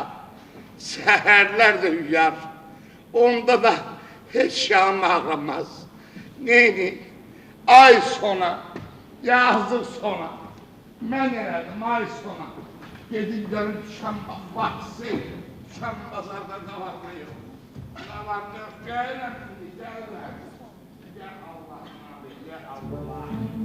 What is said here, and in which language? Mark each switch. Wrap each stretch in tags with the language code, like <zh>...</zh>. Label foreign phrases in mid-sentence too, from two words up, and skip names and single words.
<az>Səhərlər də uyar, onda da heç yanım ağlamaz. Neydi? Ay sona, yazıq sona. Mən elədim, ay sona. Gedin görün düşən vaxtsı, düşən bazarda</az> <tr>ne var ne yok. Ne var ne yok,</tr> <az>gələm, gələm. Gəl Allah'ım abi, gəl Allah'ım.</az>